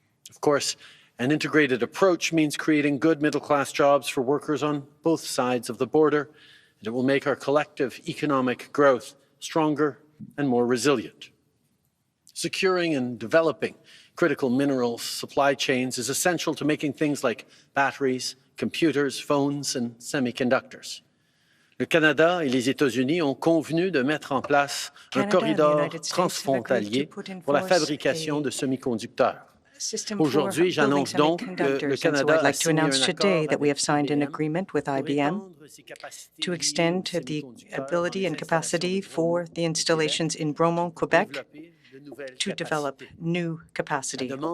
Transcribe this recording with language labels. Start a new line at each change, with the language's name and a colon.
English: Of course, an integrated approach means creating good middle-class jobs for workers on both sides of the border, and it will make our collective economic growth stronger and more resilient. Securing and developing critical minerals supply chains is essential to making things like batteries, computers, phones, and semiconductors.
French: Le Canada et les États-Unis ont convenu de mettre en place un corridor transfrontalier pour la fabrication de semi-conducteurs. Aujourd'hui, j'annonce donc que le Canada
English: I'd like to announce today that we have signed an agreement with IBM to extend the ability and capacity for the installations in Bromont, Quebec, to develop new capacity.